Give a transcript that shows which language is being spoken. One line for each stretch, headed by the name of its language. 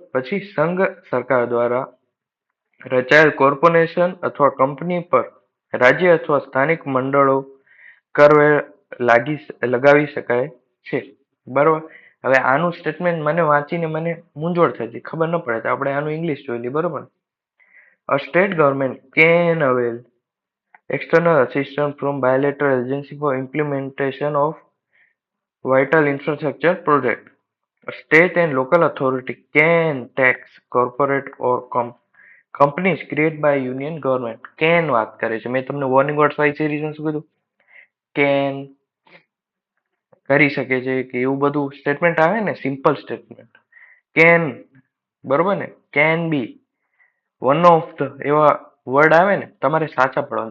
Gujarati: પછી સંઘ સરકાર દ્વારા રચાયેલ કોર્પોરેશન અથવા કંપની પર રાજ્ય અથવા સ્થાનિક મંડળો કરવેરા લગાવી શકાય છે. બરોબર. હવે આનું સ્ટેટમેન્ટ મને વાંચીને મને મૂંઝવણ થઈ હતી, ખબર ન પડે તો આપણે આનું ઇંગ્લિશ જોઈ લઈએ. બરોબર.
English: A state government can avail external assistance from bilateral agency for implementation of vital infrastructure project. A state and local authority can tax corporate or companies created by union government.
Gujarati: Can વાત કરે છે. મેં તમને warning words વાળી સિરીઝમાં શું કીધું? Can કરી શકે છે કે એવું બધું સ્ટેટમેન્ટ આવે ને, સિમ્પલ સ્ટેટમેન્ટ. કેન, બરોબર ને,
English: can be one of the
Gujarati: એવા વર્ડ આવે ને તમારે સાચા પડવાનું.